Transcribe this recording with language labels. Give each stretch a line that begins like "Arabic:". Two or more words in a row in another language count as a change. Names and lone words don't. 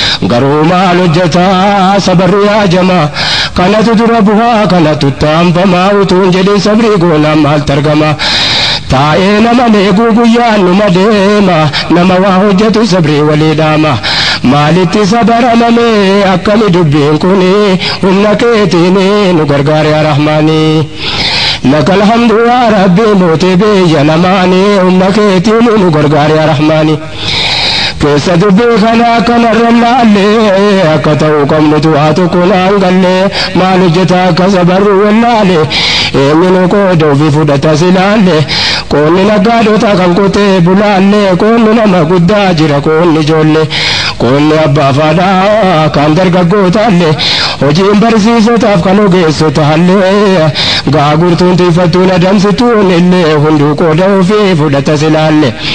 Oromo: Garuu maal hojjeta sabarri haajama, kanatu dura bu'aa, kanatu taanfama, utuu hin jedhin sabrii goonaan maaltu argama? Taa'ee nama leeguu guyyaan numa deema, nama waa hojjetu sabrii walii dhaama. Maalitti sabaramame akkami dubbiin kuni, humna keetiin nu gargaari yaa Rahmaani.
Arabic: لك الحمد يا ربي،
Oromo: mootii biyya lamaanii, humna keetiin nu gargaari yaa Rahmaani. Keessa dubbii kana kanarra laalle, akka ta'u qabnutu waa tokko naan galle, maal hojjeta akka sabarru wallaale, eenyuun qooda ofii fudhata si laalle, qoonni naggaadota kan qotee bulaalle, qoonni nama guddaa jira qoonni ijoolle, qoonni abbaa faadhaa kan dargaggootaalle, hojiin barsiisotaaf kan ogeessotaalle, gaa gurtuun tiifattuun adamsituun illee hunduu qooda ofii fudhata si laalle.